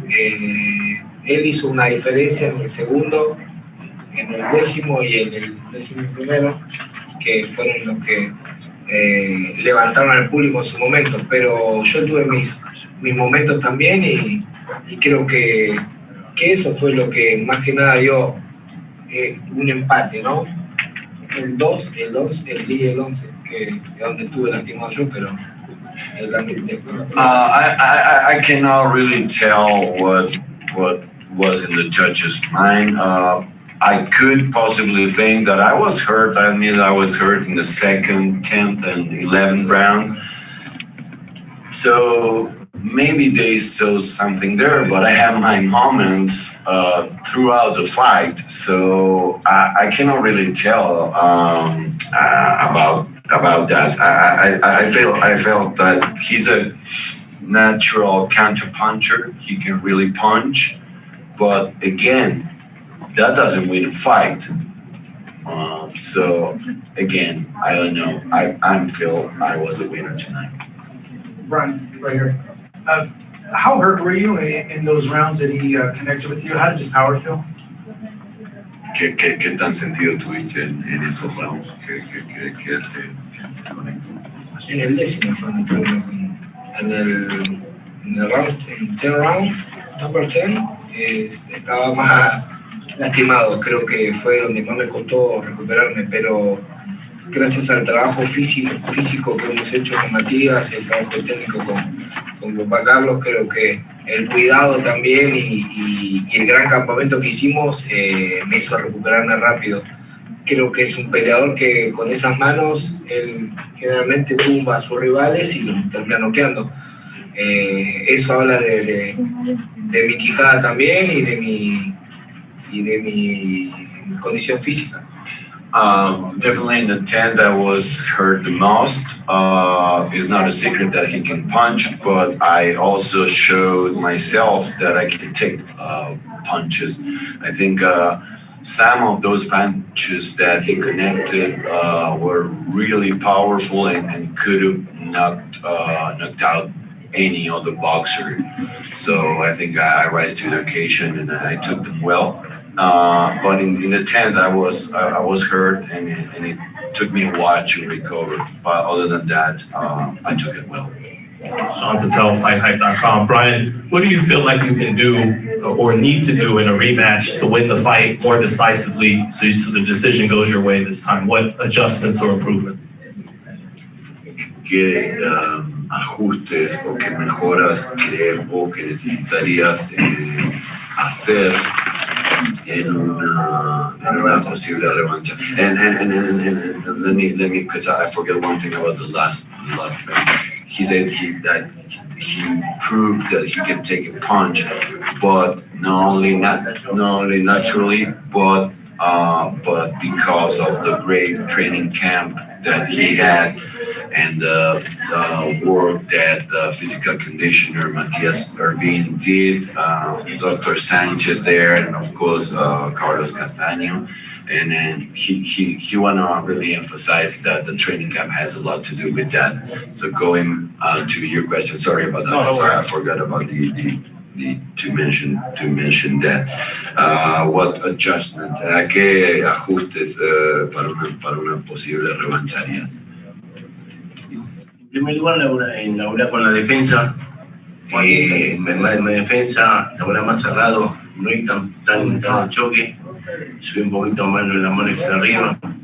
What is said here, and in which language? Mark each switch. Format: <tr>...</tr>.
<es>Él hizo una diferencia en el segundo, en el 10º y en el 11º, que fueron los que levantaron al público en su momento. Pero yo tuve mis momentos también y creo que eso fue lo que más que nada dio un empate, ¿no? El 2, el 11, el 10 y el 11, que es donde estuve lastimado yo, pero</es> <en>I cannot really tell what was in the judge's mind. I could possibly think that I was hurt. I mean, I was hurt in the 2nd, 10th, and 11th round. So maybe they saw something there, but I have my moments throughout the fight. So I cannot really tell about that. I felt that he's a natural counter puncher. He can really punch, but again, that doesn't win a fight. So again, I don't know. I feel I was a winner tonight. Brian, right here. How hurt were you in those rounds that he connected with you? How did his power feel?</en> <es>¿Qué tan sentido tuviste en esos rounds? ¿Qué te conectó? En el 10º fue en el round, en 10 round,</es> <en>number 10,</en> <es>estaba más lastimado. Creo que fue donde más me costó recuperarme, pero gracias al trabajo físico que hemos hecho con Matías, el trabajo técnico con papá Carlos, creo que el cuidado también y el gran campamento que hicimos me hizo recuperarme rápido. Creo que es un peleador que con esas manos él generalmente tumba a sus rivales y los termina noqueando. Eso habla de mi quijada también y de mi condición física.</es> <en>Definitely in the 10th I was hurt the most. It's not a secret that he can punch, but I also showed myself that I can take punches. I think some of those punches that he connected were really powerful and could have knocked out any other boxer. So I think I rise to the occasion and I took them well. But in the 10th, I was hurt, and it took me a while to recover. But other than that, I took it well. Sean Tatel, FightHype.com. Brian, what do you feel like you can do or need to do in a rematch to win the fight more decisively so the decision goes your way this time? What adjustments or improvements?</en> <es>¿Qué ajustes o qué mejoras crees o que necesitarías hacer en una posible revancha?</es> <en>And let me because I forget one thing about the last thing. He said that he proved that he can take a punch, but not only naturally, but because of the great training camp that he had and the work that the physical conditioner Matias Irvin did, Dr. Sanchez there, and of course Carlos Castano. And then he wanna really emphasize that the training camp has a lot to do with that. So going to your question, sorry about that. No, sorry, I forgot about to mention that. What adjustment,</en> <es>qué ajustes para una posible revancha harías? En primer lugar, en la con la defensa, En defensa, ahora más cerrado, no hay tan choque, subí un poquito más las manos hacia arriba.</es>